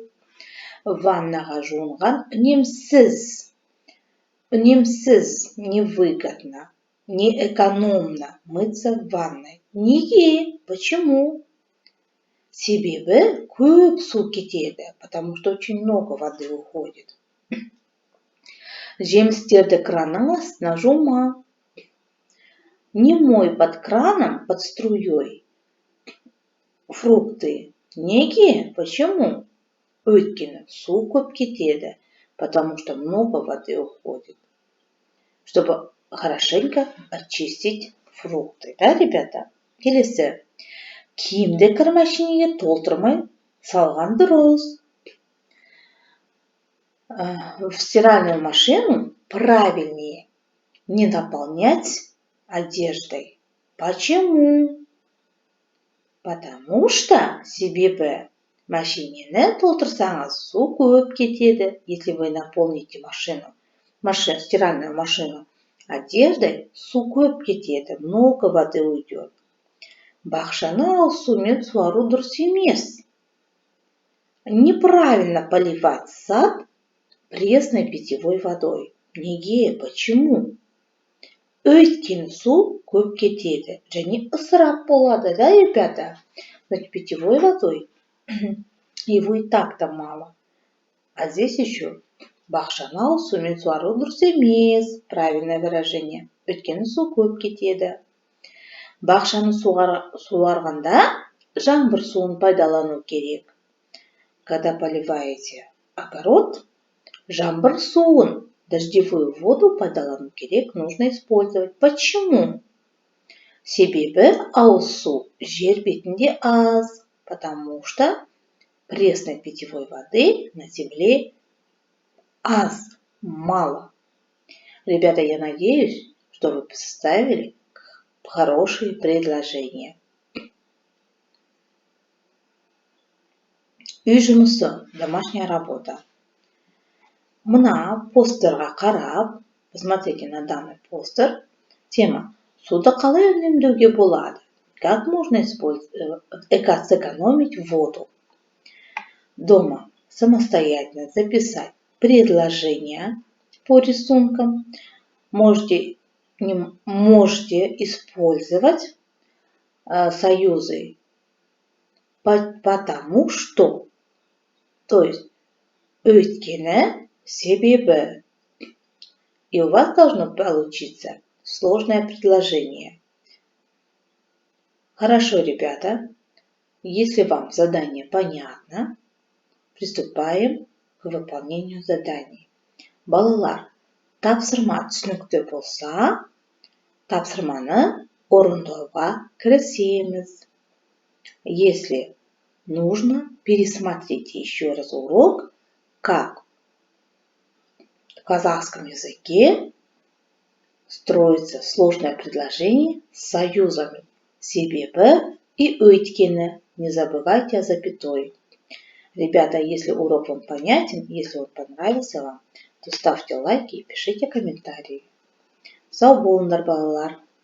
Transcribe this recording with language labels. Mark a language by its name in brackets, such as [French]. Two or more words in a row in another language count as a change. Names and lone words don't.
[Kazakh] Ваннаға жуынған үнемсіз, [Russian] невыгодно, неэкономно мыться в ванной. [Kazakh] Неге? Почему? Себебі көп су кетеді, [Russian] потому что очень много воды уходит. [Kazakh] Жемістерді кранның астына жума. [Russian] Не мой под краном, под струей фрукты. [Kazakh] Неге? Почему? Өйткені су көп кетеді, [Russian] потому что много воды уходит. Чтобы хорошенько очистить фрукты. Да, ребята? [Kazakh] Келесі. Киімді кір машинеге толтырмай салған дұрыс. [Russian] В стиральную машину правильнее не наполнять одеждой. Почему? Потому что [Kazakh] себебі машинені толтырсаңыз су көп кетеді. [Russian] Если вы наполните стиральную машину одеждой, [Kazakh] су көп кетеді, [Russian] много воды уйдет. [Kazakh] Бақшаны ауыз сумен суару дұрыс емес. [Russian] Неправильно поливать сад пресной питьевой водой. Неге? Почему? [Kazakh] Өйткені су көп кетеді, және ысырап болады, да, [Russian] ребята? Значит, питьевой водой его и так-то мало. А здесь еще [Kazakh] бақшаны ауыз сумен суару дұрыс емес. [Russian] Правильное выражение. [Kazakh] Өйткені су көп кетеді. Бақшаны суарғанда жаңбыр суын пайдалану керек. [Russian] Когда поливаете огород, [Kazakh] жаңбыр суын, [Russian] дождевую воду [Kazakh] пайдалану керек, [Russian] нужно использовать. Почему? [Kazakh] Себебі ауыз су жер бетінде аз, [Russian] потому что пресной питьевой воды на земле аз, мало. Ребята, я надеюсь, что вы составили хорошие предложения. [Kazakh] Үй жұмысы, [Russian] домашняя работа. [Kazakh] Мына постерға қарап, [Russian] посмотрите на данный постер. [Kazakh] Тема: суды қалай үнемдеуге болады? [Russian] Как можно сэкономить воду? Дома самостоятельно записать предложения по рисункам. Можете использовать союзы потому что, то есть [Kazakh] өйткені, себебі. [Russian] И у вас должно получиться сложное предложение. Хорошо, ребята. Если вам задание понятно, приступаем к выполнению заданий. [Kazakh] Балалар, тапсырма түсінікті болса, тапсырманы орындауға кірісеміз. [Russian] Если нужно, пересмотрите еще раз урок, как в казахском языке строится сложное предложение с союзами себебі и өйткені. Не забывайте о запятой. Ребята, если урок вам понятен, если он понравился вам, то ставьте лайки и пишите комментарии. [Kazakh] Сау болыңдар, балалар.